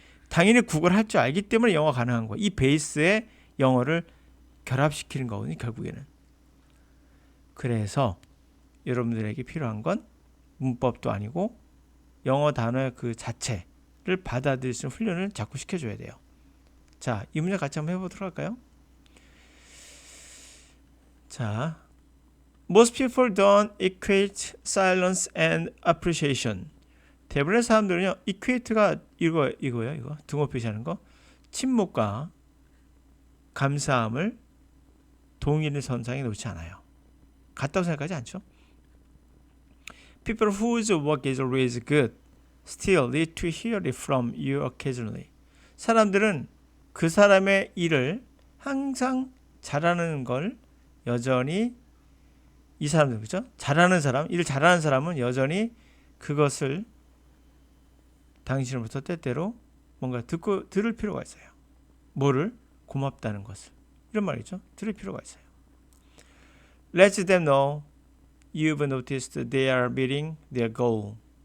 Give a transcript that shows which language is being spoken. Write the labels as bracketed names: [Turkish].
[Korean] 당연히 국어를 할 줄 알기 때문에 영어 가능한 거예요. 이 베이스에 영어를 결합시키는 거거든요. 결국에는. 그래서 여러분들에게 필요한 건 문법도 아니고 영어 단어의 그 자체를 받아들일 수 있는 훈련을 자꾸 시켜줘야 돼요. 자, 이 문제 같이 한번 해보도록 할까요? [English] 자, most people don't equate silence and appreciation. [Korean] 대부분의 사람들은요, equate가 이거예요. 등호 표시하는 거. 침묵과 감사함을 동일한 선상에 놓지 않아요. 같다고 생각하지 않죠? [English] People whose work is always good still need to hear it from you occasionally. [Korean] 사람들은 그 사람의 일을 항상 잘하는 걸 여전히 이 사람들 그죠? 일을 잘하는 사람은 여전히 그것을 당신으로부터 때때로 뭔가 들을 필요가 있어요. 뭐를? 고맙다는 것을. 이런 말이죠. 들을 필요가 있어요. [English] Let them know you've noticed they are meeting their goal.